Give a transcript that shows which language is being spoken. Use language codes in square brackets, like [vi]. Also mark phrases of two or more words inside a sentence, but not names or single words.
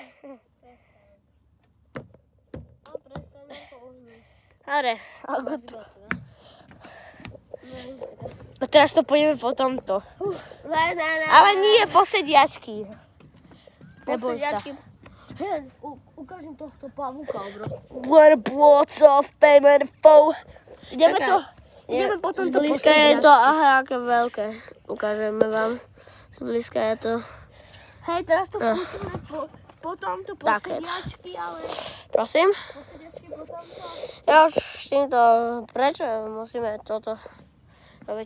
[sk] No, prestaň ako ohni. Dobre, Algot. A teraz to pôjdeme po tomto. Ale nie, po sediačky. Neboj sa. Hej, ukážem tohto pavúka, bro. What a blots of payment foe. Ideme po tomto Zblízka je to, aha, aké veľké. Ukážeme vám. Zblízka je to. Hej, teraz to skúsime po tomto, po Takéto. sediačky, ale... Prosím? Po sediačky, po tomto. Ja už s týmto, prečo musíme toto robiť?